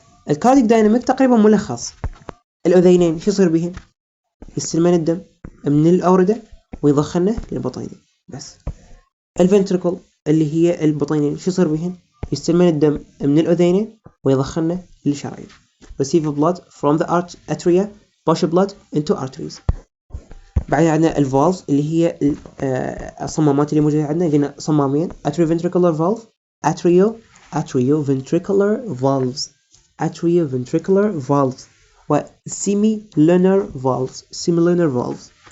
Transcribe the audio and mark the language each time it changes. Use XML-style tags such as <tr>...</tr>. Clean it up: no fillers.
<ar>الكاردياك دايناميك تقريبا ملخص. الأذينين شو يصير بهم؟ يستلمون الدم من الأوردة ويضخنه للبطينين بس. الفنتريكل اللي هي البطينين شو يصير بهن؟ يستلمون الدم من الأذينين ويضخنه للشرايين.</ar> <en>receive blood from the atria, push blood into arteries.</en> <ar>بعدين عندنا الفالفز اللي هي الصمامات اللي موجودة عندنا، قلنا صمامين atrioventricular valve atrioventricular valves atrioventricular valves و semilunar valves.</ar>